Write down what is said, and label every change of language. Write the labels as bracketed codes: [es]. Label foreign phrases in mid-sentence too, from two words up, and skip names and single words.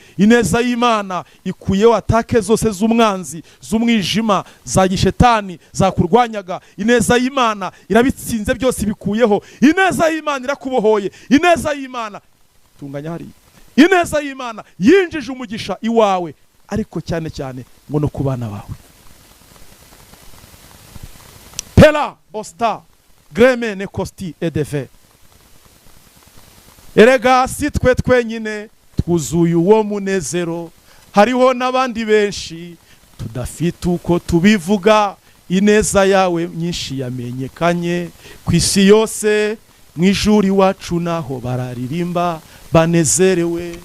[rw] Ineza y'Imana ikuyeho atake zose z'umwanzi, z'umwijima, za gishetani zakurwanyaga. Ineza y'Imana irabitsinze byose bikuyeho. Ineza y'Imana irakubohoye. Ineza y'Imana tunganya hari. Ineza y'Imana yinjije umugisha iwawe, ariko cyane cyane ngo no kubana bawe. Pela osta greme ne kosti edeve. Erega si twe twenyine twuzuye uwo munezero, hariho n'abandi benshi tudafite uko tubivuga. Ineza yawe nyinshi yamenyekanye ku isi yose, mu ijuru iwacu naho bararirimba banezerewe.